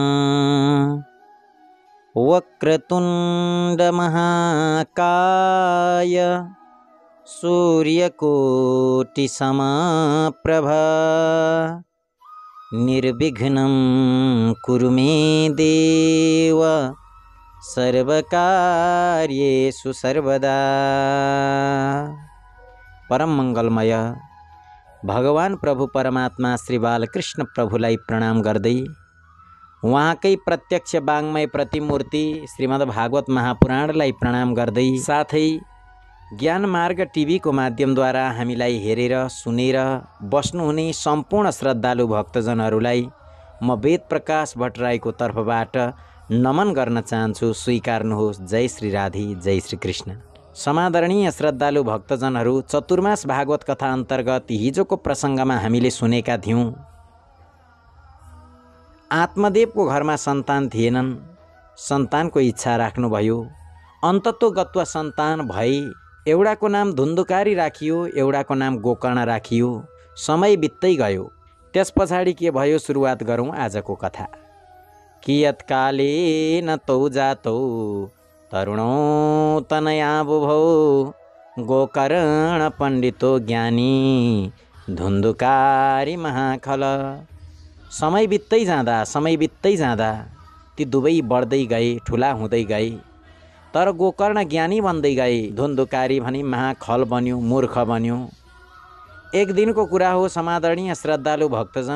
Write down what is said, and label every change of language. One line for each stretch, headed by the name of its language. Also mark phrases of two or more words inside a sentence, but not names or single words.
Sanskrit: वक्रतुंड महाकाय सूर्यकोटि समप्रभा निर्विघ्नं कुरु मे देव सर्वकार्येषु सर्वदा।
Nepali: परम मंगलमय भगवान प्रभु परमात्मा श्री बालकृष्ण प्रभुलाई प्रणाम गर्दै उहाँकै प्रत्यक्ष वाङ्मय प्रतिमूर्ति श्रीमद् भागवत महापुराणलाई प्रणाम गर्दै साथै ज्ञान मार्ग टिभीको माध्यमद्वारा हामीलाई हेरेर सुनेर बस्नुहुने सम्पूर्ण श्रद्धालु भक्तजनहरूलाई म वेद प्रकाश भट्टराईको तर्फबाट नमन गर्न चाहन्छु। स्वीकार्नुहोस्। जय श्री राधे, जय श्री कृष्ण। समादरणीय श्रद्धालु भक्तजनहरू, चतुर्मास भागवत कथा अन्तर्गत हिजोको प्रसङ्गमा हामीले सुनेका थियौँ। आत्मदेवको घरमा सन्तान थिएनन्, सन्तानको इच्छा राख्नुभयो। अन्तत्वगत्वा सन्तान भई एउटाको नाम धुन्धुकारी राखियो, एउटाको नाम गोकर्ण राखियो। समय बित्दै गयो। त्यस पछाडि के भयो, सुरुवात गरौँ आजको कथा।
Sanskrit: कियत्कालेन तौ जातौ तरुणौ तनया बुभौ गोकर्ण पण्डितो ज्ञानी धुन्धुकारी महाखल।
Nepali: समय बित्दै जाँदा ती दुवै बढ्दै गए, ठुला हुँदै गए। तर गोकर्ण ज्ञानी बन्दै गए, धुन्धुकारी भने महाखल बन्यो, मूर्ख बन्यो। एक दिनको कुरा हो समादरणीय श्रद्धालु भक्तजन।